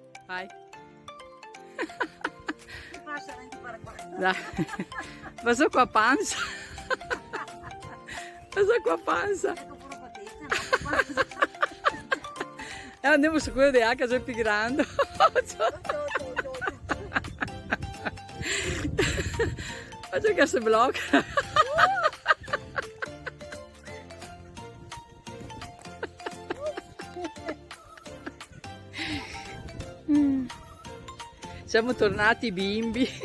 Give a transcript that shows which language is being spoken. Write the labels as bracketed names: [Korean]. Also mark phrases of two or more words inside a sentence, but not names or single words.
[Italian] Vai. Dai. [Catalan] Vas com a pança. Vas com a pança. [Italian] Andiamo su quello di H, già più grande. Faccio che si blocca. Siamo tornati bimbi.